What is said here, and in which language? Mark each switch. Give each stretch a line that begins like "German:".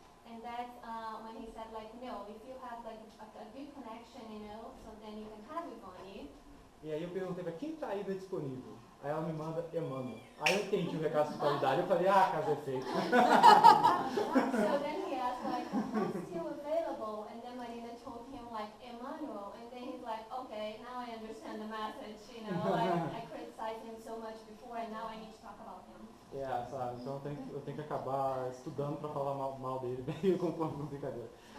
English: And that's when he said like, no, if you have like a good connection, so then you can have Ivani.
Portuguese: E aí eu perguntei pra quem tá ainda disponível? Aí ela me manda Emmanuel. Aí eu entendi o recado de qualidade, eu falei, caso é feito.
English: So then he asked like, who's still available? And then Marina told him like, Emmanuel. And then he's like, okay, now I understand the message, like I criticized him so much before and now I need to talk about him.
Portuguese: Sabe, então eu tenho que acabar estudando para falar mal dele, meio com brincadeira.